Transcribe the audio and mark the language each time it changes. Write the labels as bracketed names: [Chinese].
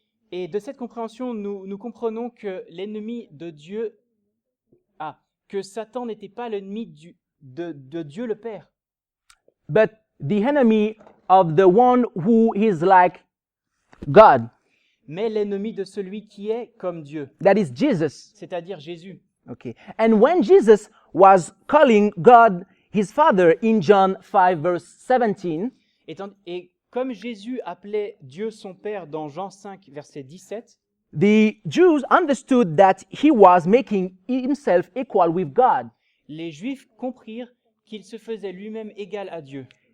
[French] et de cette compréhension, nous comprenons que l'ennemi de Dieu, que Satan n'était pas l'ennemi de Dieu le Père, [English] but the enemy of the one who is like God. [French] mais l'ennemi de celui qui est comme Dieu, [English] That is Jesus. [French] c'est-à-dire Jésus. [English] Okay. And when Jesus was calling God his Father in John 5 verse 17, [French] Et comme Jésus appelait Dieu son Père dans Jean 5, verset 17, [English] the Jews understood that he was making himself equal with God. [French] les Juifs comprirent qu'il se faisait lui-même égal à Dieu.